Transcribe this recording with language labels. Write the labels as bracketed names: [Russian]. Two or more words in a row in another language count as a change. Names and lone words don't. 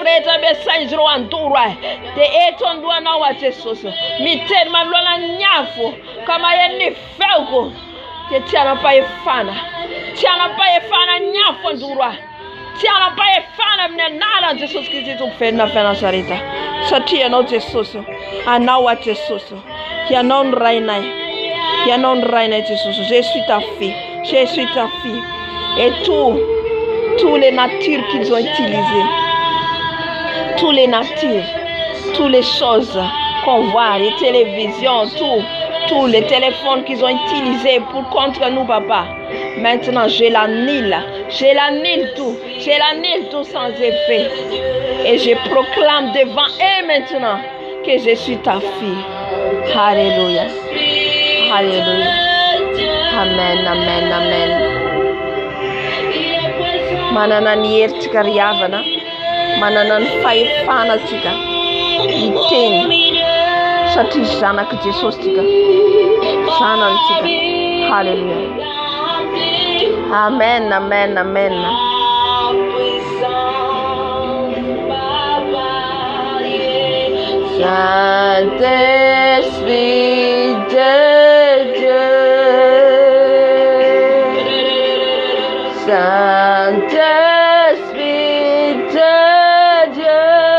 [Malagasy] rehetra ampiasain'izy ireo handoro ahy, dia eto andohanao a Jesosy miteny manoloana ny afo, ka maheno ny feoko dia tsy anam-pahefana ny afo andoro ahy, tsy anam-pahefana amin'ny anaran'i Jesosy Kristy tompo velona avy Nazareta, satria ianao Jesosy, anao a Jesosy, ianao ny rainay Jesosy. [French] Je suis ta fille. Et tous les natures qu'ils ont utilisées, toutes les choses qu'on voit, les télévisions, tous les téléphones qu'ils ont utilisés pour contre nous, papa. Maintenant, je l'annule tout sans effet. Et je proclame devant eux maintenant que je suis ta fille. Alléluia. Amen. [Malagasy] Manana ny heritrika riavana, manana ny fahefana tsika miteny, satria zanaky Jesosy tsika, zanany tsika. Halleluja. Amen. [French] Saint-Esprit de Dieu, Saint-Esprit de Dieu,